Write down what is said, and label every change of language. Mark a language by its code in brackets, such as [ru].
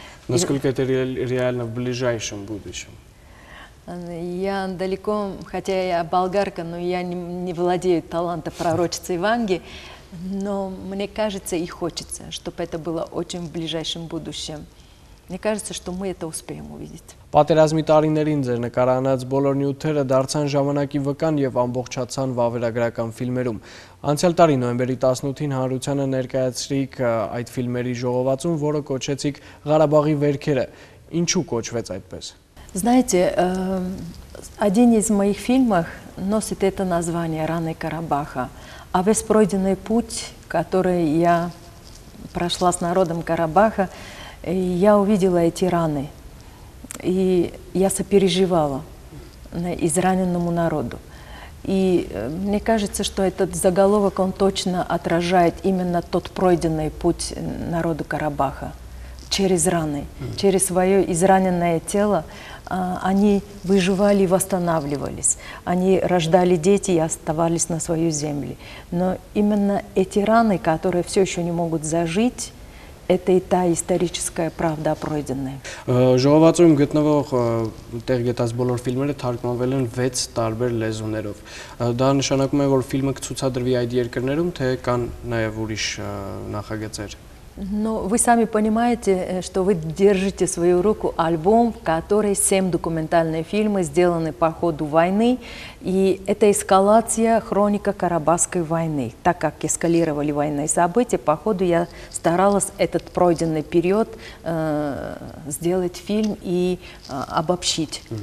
[ru] Насколько это реально в ближайшем будущем? Я далеко, хотя я болгарка, но я не владею талантом пророчицы Ванги, но мне кажется и хочется, чтобы это было очень в ближайшем будущем. Мне кажется, что мы это успеем увидеть. [hy] Պատերազմի տարիներին ձեր նկարանած բոլոր նյութերը դարձան ժամանակի վկան եւ ամբողջացան վավերագրական ֆիլմերում։ Անցյալ տարի նոյեմբերի 18-ին հանրությանը ներկայացրիք այդ ֆիլմերի ժողովածուն, որը կոչեցիք Ղարաբաղի վերքերը։ Ինչու կոչվեց այդպես։ [ru] Знаете, один из моих фильмов носит это название «Раны Карабаха». А весь пройденный путь, который я прошла с народом Карабаха, я увидела эти раны. И я сопереживала израненному народу. И мне кажется, что этот заголовок, он точно отражает именно тот пройденный путь народу Карабаха. Через раны, через свое израненное тело они выживали и восстанавливались. Они рождали дети и оставались на своей земле. Но именно эти раны, которые все еще не могут зажить, это и та историческая правда пройденная. [hy] Ժողովածուում գտնվող տեղ գտած բոլոր ֆիլմերը թարգմանվել են 6 տարբեր լեզուներով։ Դա նշանակում է, որ ֆիլմը կցուցադրվի այդ երկրներում, թե կան նաև ուրիշ նախագծեր։ [ru] Но вы сами понимаете, что вы держите в свою руку альбом, в котором 7 документальных фильмов сделаны по ходу войны. И это эскалация, хроника Карабахской войны. Так как эскалировали военные события, по ходу я старалась этот пройденный период сделать фильм и обобщить.